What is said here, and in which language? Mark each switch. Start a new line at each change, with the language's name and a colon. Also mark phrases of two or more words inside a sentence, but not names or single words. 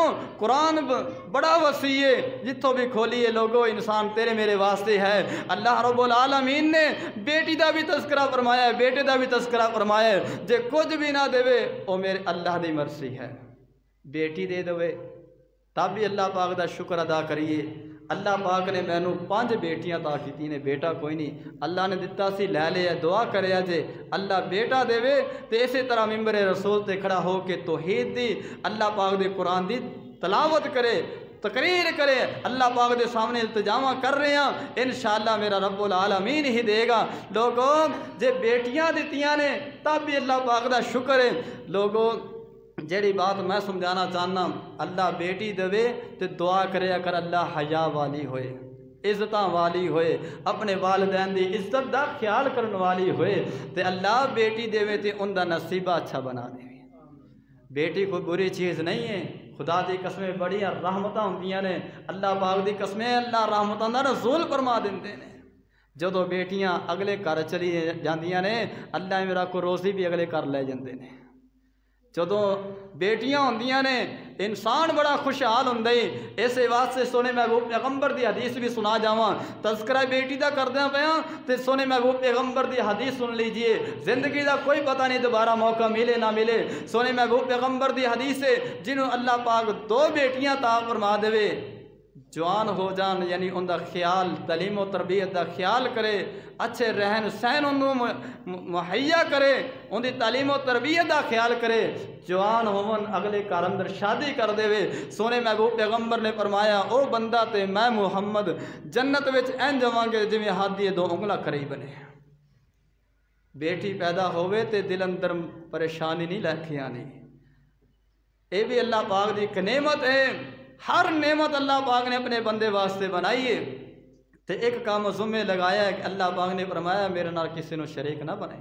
Punjabi: قرآن بڑا وسیع ہے، جتوں بھی کھولیے لوگو انسان تیرے میرے واسطے ہے۔ اللہ رب العالمین نے بیٹی دا بھی تذکرہ فرمایا ہے، بیٹے دا بھی تذکرہ فرمایا ہے، جے کچھ بھی نہ دے او میرے اللہ دی مرضی ہے، بیٹی دے دوے تب بھی اللہ پاک دا شکر ادا کریے۔ اللہ پاک نے مینوں 5 بیٹیاں عطا کیتی نے، بیٹا کوئی نہیں، اللہ نے دتا سی لے لیا، دعا کریا جے اللہ بیٹا دے تے اسی طرح ممبر رسول تے کھڑا ہو کے توحید دی، اللہ پاک دے قرآن دی تلاوت کرے، تقریر کرے، اللہ پاک دے سامنے التجامہ کر رہے ہیں، انشاءاللہ میرا رب العالمین ہی دے گا۔ لوگوں جے بیٹیاں دتیاں نے تب بھی اللہ پاک دا شکر ہے۔ لوگوں جیڑی بات میں سمجھانا چاہنا، اللہ بیٹی دے تے دعا کرے اگر اللہ حیا والی ہوئے، عزتاں والی ہوئے، اپنے والدین دی عزت دا خیال کرن والی ہوئے تے اللہ بیٹی دے تے ان دا نصیبہ اچھا بنا دے۔ بیٹی کوئی بری چیز نہیں ہے، خدا دی قسمیں بڑی رحمتاں ہوندیاں نے، اللہ پاک دی قسمیں اللہ رحمتاں دا نزول فرما دیندے نے۔ جدوں بیٹیاں اگلے گھر چلی جاندیاں نے، اللہ میرا کو روزی بھی اگلے گھر لے جاندے نے۔ جدوں بیٹیاں ہوندیاں نے انسان بڑا خوشحال ہوندا ہے۔ اسے واسطے سونے محبوب پیغمبر دی حدیث بھی سنا جاواں، تذکرہ بیٹی دا کردیاں پیاں تے سونے محبوب پیغمبر دی حدیث سن لیجئے، زندگی دا کوئی پتہ نہیں دوبارہ موقع ملے نہ ملے۔ سونے محبوب پیغمبر دی حدیث ہے جنہوں اللہ پاک 2 بیٹیاں عطا فرما دے، جوان ہو جان یعنی ان دا خیال تعلیم و تربیت دا خیال کرے، اچھے رہن سہن انہوں مہیا کرے، ان دی تعلیم و تربیت دا خیال کرے، جوان ہون اگلے گھر اندر شادی کر دے۔ سونے محبوب پیغمبر نے فرمایا او بندہ تے میں محمد جنت وچ این جواں گے جویں ہاتھ دی 2 انگلاں قریب نے۔ بیٹی پیدا ہوئے تے دل اندر پریشانی نہیں لے کے آنی، اے بھی اللہ پاک دی ایک نعمت ہے۔ ہر نعمت اللہ پاک نے اپنے بندے واسطے بنائی ہے تے ایک کام ذمہ لگایا ہے کہ اللہ پاک نے فرمایا میرے نال کسی نو شریک نہ بنائے۔